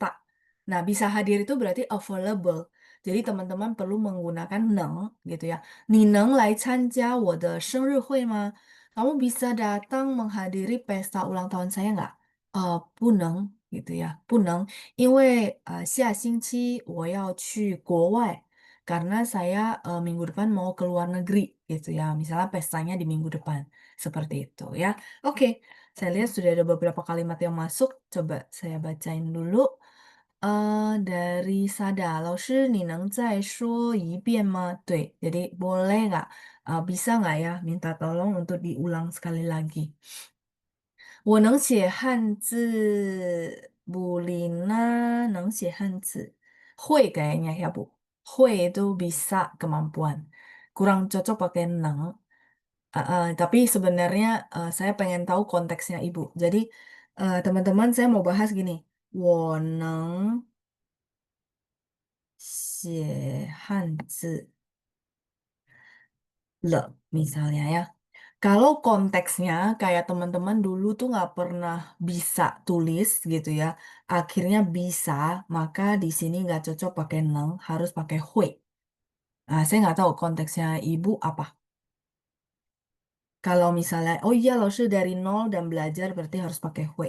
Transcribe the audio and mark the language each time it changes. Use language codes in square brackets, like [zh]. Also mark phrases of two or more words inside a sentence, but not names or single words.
[id] Nah, bisa hadir itu berarti available. Jadi teman-teman perlu menggunakan neng gitu ya. [zh] 你能来参加我的生日会吗? [id] Kamu bisa datang menghadiri pesta ulang tahun saya nggak? 不能 gitu ya. [zh] 不能，因为下星期我要去国外。 [id] Karena saya minggu depan mau ke luar negeri gitu ya. Misalnya pestanya di minggu depan. Seperti itu ya. Oke, saya lihat sudah ada beberapa kalimat yang masuk. Coba saya bacain dulu. Dari Sada, [zh] 老师你能再说一遍吗? [id] 对, jadi boleh nggak, bisa nggak ya minta tolong untuk diulang sekali lagi. 我能写汉字，Bu Lina 能写汉字，会 kayaknya ya Bu. 会 itu bisa kemampuan. Kurang cocok pakai neng. Tapi sebenarnya saya pengen tahu konteksnya Ibu. Jadi teman-teman saya mau bahas gini. [zh] 我能写汉字了, [id] misalnya ya. Kalau konteksnya kayak teman-teman dulu tuh nggak pernah bisa tulis gitu ya, akhirnya bisa, maka di sini nggak cocok pakai neng, harus pakai hui. Nah, saya nggak tahu konteksnya ibu apa. Kalau misalnya, oh iya loh, dari nol dan belajar berarti harus pakai hui.